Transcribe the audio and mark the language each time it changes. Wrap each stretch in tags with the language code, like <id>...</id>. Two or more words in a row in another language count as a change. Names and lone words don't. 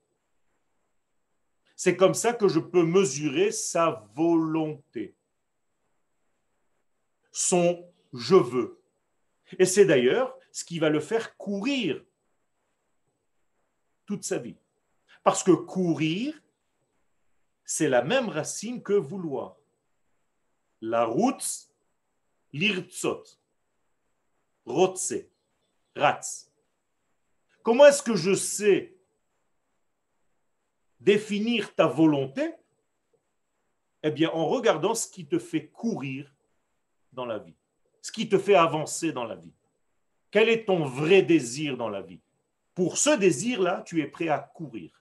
<fr>C'est comme ça que je peux mesurer sa volonté, son je veux. Et c'est d'ailleurs ce qui va le faire courir toute sa vie. Parce que courir, c'est la même racine que vouloir. La route,</fr> <he>לרצות, רוצה, רץ.</he> <fr>Comment est-ce que je sais définir ta volonté? Eh bien, en regardant ce qui te fait courir dans la vie, ce qui te fait avancer dans la vie. Quel est ton vrai désir dans la vie? Pour ce désir-là, tu es prêt à courir.</fr>